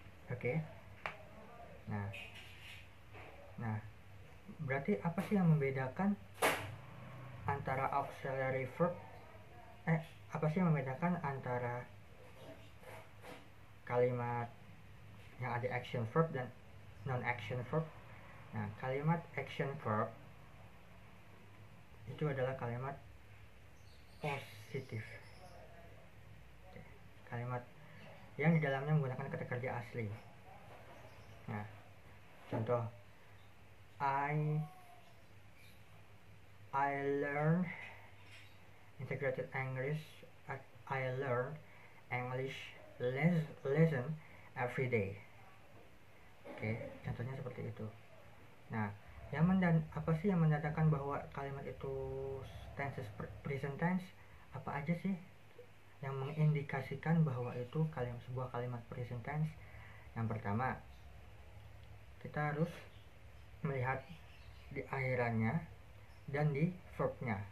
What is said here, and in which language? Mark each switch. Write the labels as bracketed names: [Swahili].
[Indonesian] Oke. Nah, berarti apa sih yang membedakan antara auxiliary verb apa sih yang membedakan antara kalimat yang ada action verb dan non-action verb? Nah, kalimat action verb itu adalah kalimat positif. Kalimat yang di dalamnya menggunakan kata kerja asli. Nah, contoh [English] I learn integrated English I learn English lesson every day. [Indonesian] Oke, contohnya seperti itu. Nah, apa sih yang menandakan bahwa kalimat itu tenses present tense? Apa aja sih yang mengindikasikan bahwa itu sebuah kalimat present tense? Yang pertama, kita harus melihat di akhirannya dan di verbnya.